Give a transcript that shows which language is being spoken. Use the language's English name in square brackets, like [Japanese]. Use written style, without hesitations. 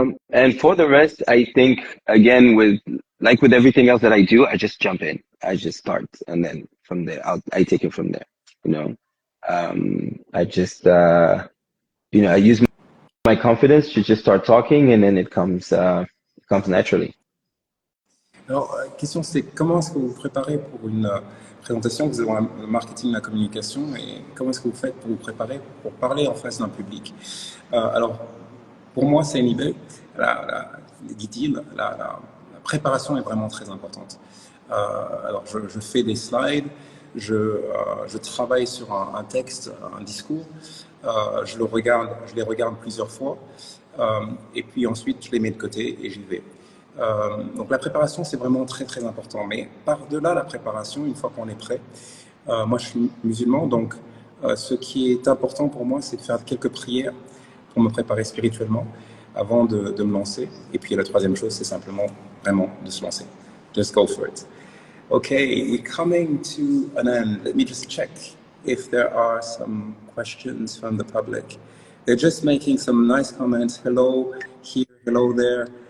[English] And for the rest, I think again with everything else that I do, I just jump in. I just start, and then from there, I take it from there. You know, I just I use my confidence to just start talking, and then it comes naturally. [French] Alors, la question c'est comment est-ce que vous vous préparez pour une présentation? Vous avez un marketing, la communication, et comment est-ce que vous faites pour vous préparer pour parler en face d'un public? Alors, pour moi, Seyni B, dit-il, la préparation est vraiment très importante. Alors, je fais des slides, je travaille sur un texte, un discours, je les regarde plusieurs fois, et puis ensuite je les mets de côté et j'y vais. Donc la préparation, c'est vraiment très très important. Mais par-delà la préparation, une fois qu'on est prêt, moi je suis musulman, donc ce qui est important pour moi, c'est de faire quelques prières pour me préparer spirituellement avant de me lancer. Et puis la troisième chose, c'est simplement vraiment de se lancer. [English] Just go for it. Okay, we're coming to an end. Let me just check if there are some questions from the public. They're just making some nice comments. Hello here, hello there.